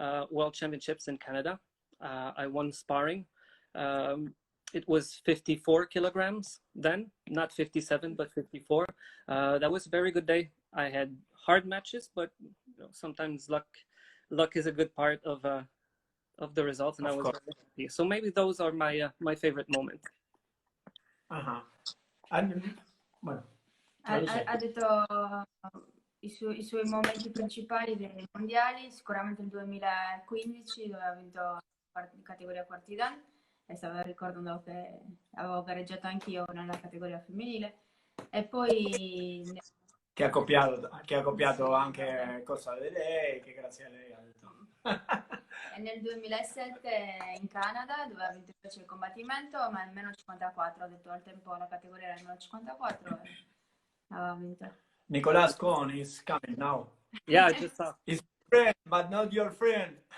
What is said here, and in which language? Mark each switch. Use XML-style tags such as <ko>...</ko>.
<en>World Championships in Canada. I won sparring. It was 54 kilograms then, not 57, but 54. That was a very good day. I had hard matches, but sometimes luck is a good part of the results, and I was very happy. So maybe those are my favorite moments.</en> <es>Bueno,</es> <it>ha detto i suoi momenti principali dei mondiali, sicuramente il 2015 dove ha vinto in categoria quarti dan, e stavo ricordando che avevo gareggiato anch'io nella categoria femminile, e poi che ha copiato anche cosa di lei, che grazie a lei ha detto. E nel 2007 in Canada, dove ha vinto invece il combattimento, ma in meno 54, ha detto al tempo la categoria era il meno 54 e aveva vinto.</it> <en>Nicolas Cohn is coming now. Yeah, I just saw. He's friend, but not your friend.</en>